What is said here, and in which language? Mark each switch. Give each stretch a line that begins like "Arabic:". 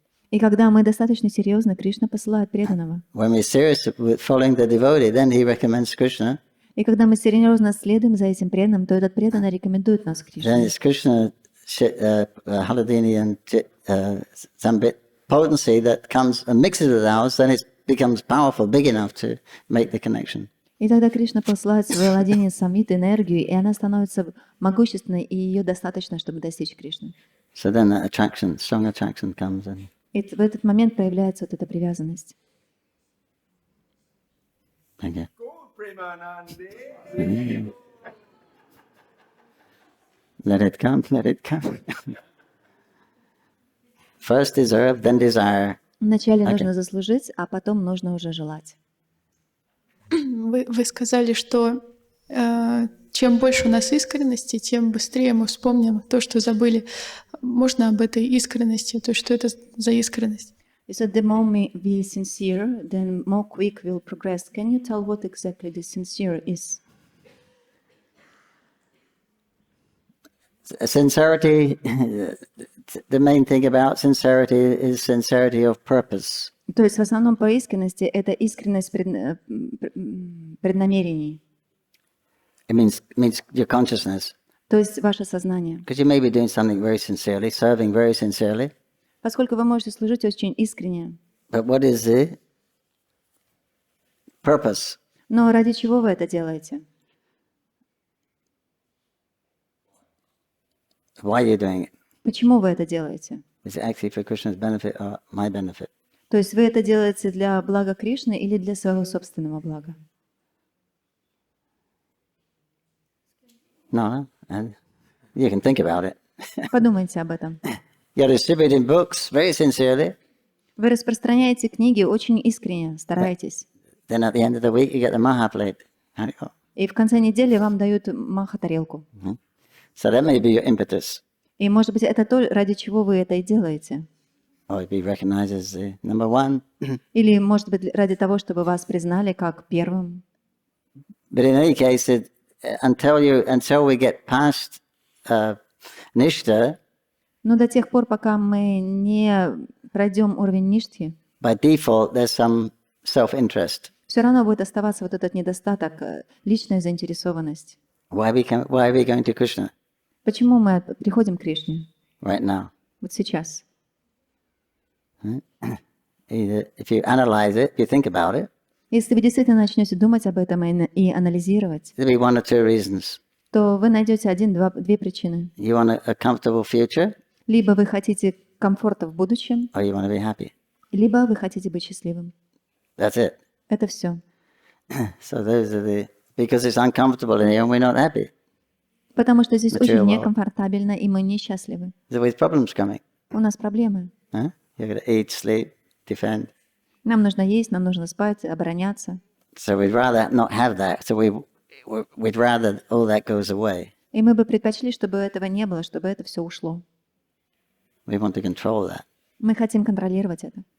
Russian: И когда мы достаточно серьезны, Кришна посылает преданного.
English: When we're serious with following the devotee, then he recommends Krishna.
Russian: И когда мы серьезно следуем за этим преданным, то этот преданный рекомендует нас к Кришне.
English: Then it's Krishna, Haladini and Zambit potency that comes and mixes with ours, then it becomes powerful, big enough to make the connection.
Russian: И тогда Кришна посылает свое владение самвит, энергию, и она становится могущественной, и ее достаточно, чтобы достичь Кришны.
English: So then that attraction, strong attraction comes in.
Russian: И в этот момент проявляется вот эта привязанность.
English: Thank you. Let it come, let it come. First deserve, then desire.
Russian: Вначале нужно заслужить, а потом нужно уже желать. Вы сказали, что чем больше у нас искренности, тем быстрее мы вспомним то, что забыли. Можно об этой искренности? То есть что это за искренность?
English: You said the more we be sincere, then more quick we'll progress. Can you tell what exactly the sincere is? Sincerity, the main thing about sincerity is sincerity of purpose.
Russian: То есть в основном по искренности это искренность преднамерений.
English: It means your consciousness.
Russian: То есть ваше сознание.
English: Because you may be doing something very sincerely, serving very sincerely.
Russian: Поскольку вы можете служить очень искренне.
English: But what is the purpose?
Russian: Но ради чего вы это делаете?
English: Why are you doing it?
Russian: Почему вы это делаете?
English: Is it actually for Krishna's benefit or my benefit?
Russian: То есть вы это делаете для блага Кришны или для своего собственного блага?
English: No, and you can think about it.
Russian: Подумайте об этом.
English: You're distributing books very sincerely.
Russian: Вы распространяете книги очень искренне, стараетесь.
English: Then at the end of the week you get the maha plate.
Russian: И в конце недели вам дают маха-тарелку.
English: So that may be your impetus.
Russian: И, может быть, это то, ради чего вы это и делаете.
English: Or be recognized as the number one.
Russian: Или, может быть, ради того, чтобы вас признали как первым.
English: But in any case, until we get past nishta,
Russian: Но до тех пор, пока мы не пройдем уровень ништхи,
English: by default there's some self-interest.
Russian: все равно будет оставаться вот этот недостаток, личная заинтересованность.
English: Why are we going to Krishna
Russian: Почему мы приходим к Кришне?
English: right now?
Russian: Вот сейчас.
English: If you analyze it, if you think about it,
Russian: Если вы действительно начнете думать об этом и анализировать,
English: There'll be one or two reasons.
Russian: то вы найдете две причины.
English: You want a comfortable future,
Russian: Либо вы хотите комфорта в будущем,
English: or you want to be happy.
Russian: либо вы хотите быть счастливым.
English: That's it.
Russian: Это все.
English: So those are because it's uncomfortable in here and we're not happy.
Russian: Потому что здесь
English: Material
Russian: очень
English: world.
Russian: некомфортабельно, и мы несчастливы.
English: There's always problems coming.
Russian: У нас проблемы. Huh?
English: You've got to eat, sleep, defend.
Russian: Нам нужно есть, нам нужно спать, обороняться.
English: So we'd rather not have that. So we'd rather all that goes away.
Russian: И мы бы предпочли, чтобы этого не было, чтобы это все ушло.
English: We want to control that.
Russian: Мы хотим контролировать это.